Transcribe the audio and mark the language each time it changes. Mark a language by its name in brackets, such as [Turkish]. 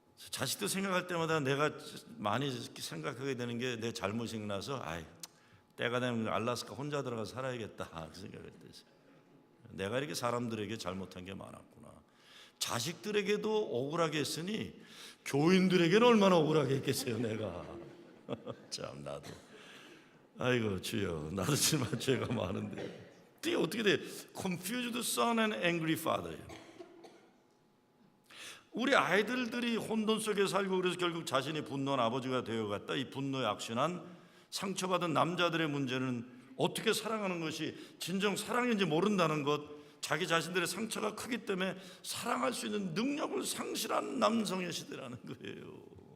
[Korean] 자식들 생각할 때마다 내가 많이 생각하게 되는 게 내 잘못이 나서 때가 되면 알라스카 혼자 들어가서 살아야겠다 그 생각을 했어요. 내가 이렇게 사람들에게 잘못한 게 많았구나. 자식들에게도 억울하게 했으니 교인들에게는 얼마나 억울하게 했겠어요, 내가. 참, 나도. 아이고 주여, 나도 정말 죄가 많은데. 이게 어떻게 돼? [English] Confused son and angry father예요. [Korean] 우리 아이들이 혼돈 속에 살고, 그래서 결국 자신이 분노한 아버지가 되어갔다. 이 분노에 악순환, 상처받은 남자들의 문제는 어떻게 사랑하는 것이 진정 사랑인지 모른다는 것, 자기 자신들의 상처가 크기 때문에 사랑할 수 있는 능력을 상실한 남성의 시대라는 거예요.